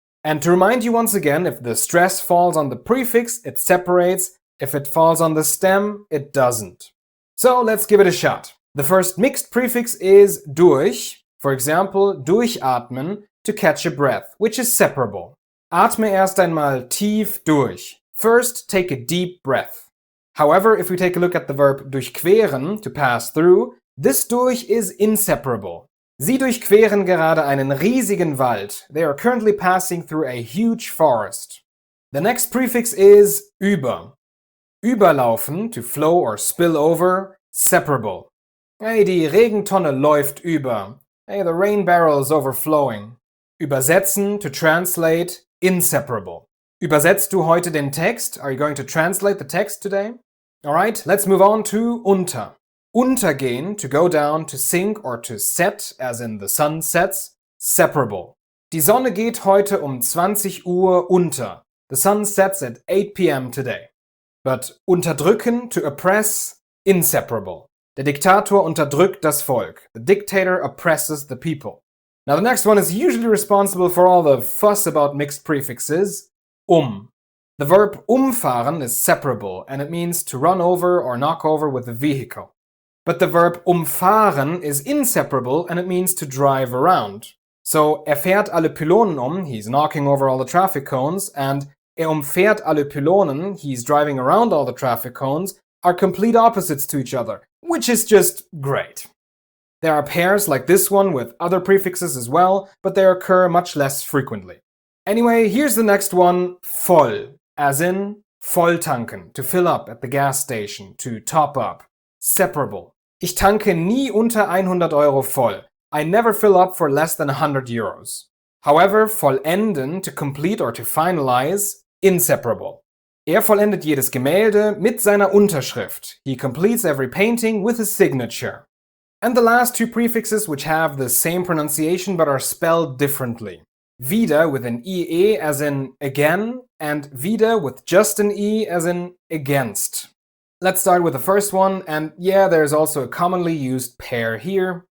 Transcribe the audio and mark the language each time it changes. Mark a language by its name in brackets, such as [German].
[English] And to remind you once again, if the stress falls on the prefix, it separates. If it falls on the stem, it doesn't. So let's give it a shot. The first mixed prefix is durch. For example, durchatmen, to catch a breath, which is separable. [German] Atme erst einmal tief durch. [English] First, take a deep breath. However, if we take a look at the verb durchqueren, to pass through, this durch is inseparable. [German] Sie durchqueren gerade einen riesigen Wald. [English] They are currently passing through a huge forest. The next prefix is über. Überlaufen, to flow or spill over, separable. [German] Hey, die Regentonne läuft über. [English] Hey, the rain barrel is overflowing. Übersetzen, to translate, inseparable. [German] Übersetzt du heute den Text? [English] Are you going to translate the text today? Alright, let's move on to unter. Untergehen, to go down, to sink or to set, as in the sun sets, separable. [German] Die Sonne geht heute 20 Uhr unter. [English] The sun sets at 8 p.m. today. But unterdrücken, to oppress, inseparable. [German] Der Diktator unterdrückt das Volk. [English] The dictator oppresses the people. Now the next one is usually responsible for all the fuss about mixed prefixes. The verb umfahren is separable and it means to run over or knock over with a vehicle. But the verb umfahren is inseparable and it means to drive around. So [German] fährt alle Pylonen [English] he's knocking over all the traffic cones, and [German] umfährt alle Pylonen, [English] he's driving around all the traffic cones, are complete opposites to each other, which is just great. There are pairs like this one with other prefixes as well, but they occur much less frequently. Anyway, here's the next one, voll, as in volltanken, to fill up at the gas station, to top up. Separable. [German] Ich tanke nie unter 100 Euro voll. [English] I never fill up for less than 100 euros. However, vollenden, to complete or to finalize, inseparable. [German] vollendet jedes Gemälde mit seiner Unterschrift. [English] He completes every painting with his signature. And the last two prefixes which have the same pronunciation but are spelled differently. Wieder with an IE as in again, and wieder with just an E as in against. Let's start with the first one, and yeah, there's also a commonly used pair here.